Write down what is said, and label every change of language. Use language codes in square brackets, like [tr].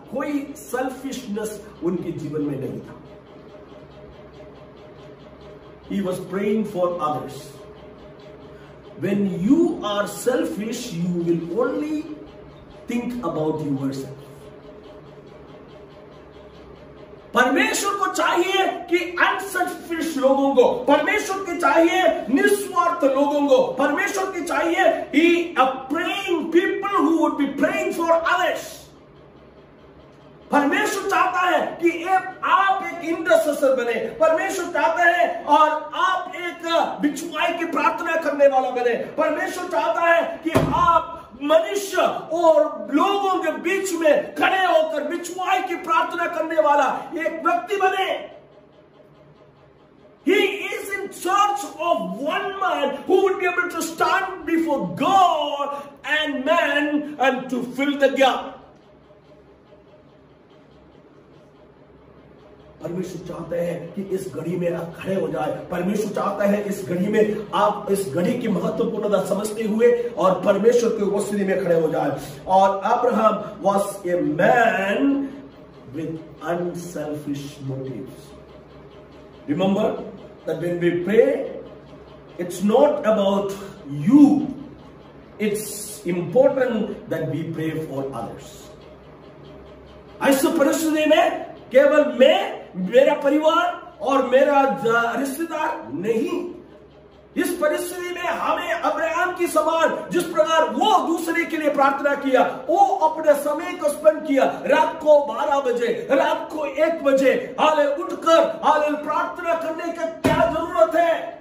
[hi] कोई सेल्फिशनेस उनके जीवन में नहीं था। [en] He was praying for others. When you are selfish, you will only think about yourself. [hi] परमेश्वर को चाहिए कि अनसेल्फिश लोगों को, परमेश्वर के चाहिए निस्वार्थ लोगों को, परमेश्वर के चाहिए [en] a praying people who would be praying for others. [hi] परमेश्वर चाहता है कि आप एक इंटरसेसर बने। परमेश्वर चाहता है और आप एक बिछुआई की प्रार्थना करने वाला बने। परमेश्वर चाहता है कि आप मनुष्य और लोगों के बीच में खड़े होकर बिछुआई की प्रार्थना करने वाला एक व्यक्ति बने। [en] He is in search of one man who would be able to stand before God and man and to fill the gap. [hi] परमेश्वर चाहता है कि इस घड़ी में आप खड़े हो जाए। परमेश्वर चाहता है इस घड़ी में आप इस घड़ी की महत्वपूर्णता समझते हुए और परमेश्वर की उपस्थिति में खड़े हो जाए। [en] और Abraham was a man with unselfish motives. Remember that when we pray, it's not about you. It's important that we pray for others. [hi] ऐसी परिस्थिति में केवल मैं, मेरा परिवार और मेरा रिश्तेदार नहीं, इस परिस्थिति में हमें अब्राहम की समान जिस प्रकार वो दूसरे के लिए प्रार्थना किया, वो अपने समय को स्पेंड किया, रात को 12 बजे, रात को 1 बजे हाले उठकर हाले प्रार्थना करने की क्या जरूरत है?